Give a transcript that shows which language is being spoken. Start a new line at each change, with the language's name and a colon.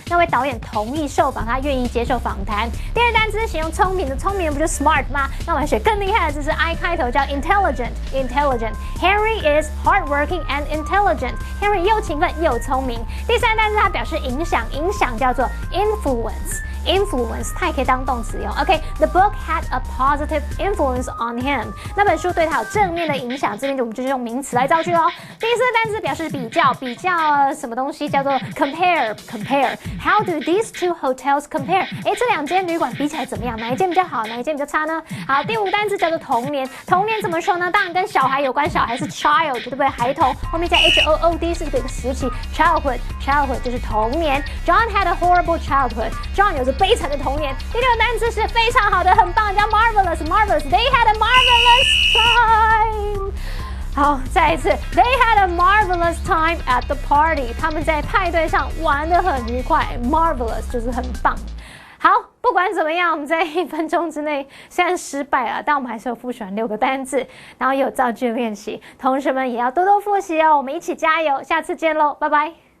Chinese: 那位导演同意受访，他愿意接受访谈。第二个单词形容聪明的，聪明的不就 smart 吗？那我们学更厉害的，这是 I 开头，叫 intelligent。
English: intelligent。 Henry is hardworking and intelligent。
Chinese: Henry 又勤奋又聪明。第三个单词它表示影响，影响叫做 influence。influence 它也可以当动词用。
English: OK，the book had a positive influence on him。
Chinese: 那本书对他有正面的影响，这边我们就是用名词来造句咯。第四个单词表示比较，比较什么东西叫做 compare。
English: How do these two hotels compare？
Chinese: 这2间旅馆比起来怎么样？哪一间比较好？哪一间比较差呢？好，第5个单词叫做童年。童年怎么说呢？当然跟小孩有关，小孩是 child， 对不对？孩童后面加 HOOD 是一个时期 ，childhood 就是童年。
English: John had a horrible childhood。
Chinese: John 有着悲惨的童年。第6个单词是非常好的，很棒，叫 marvelous。
English: They had a marvelous time。
Chinese: 好，再一次
English: ，They had a marvelous time at the party。
Chinese: 他们在派对上玩得很愉快 ，marvelous 就是很棒。好，不管怎么样，我们在1分钟之内虽然失败了，但我们还是有复习完6个单字，然后也有造句练习。同学们也要多多复习哦，我们一起加油，下次见喽，拜拜。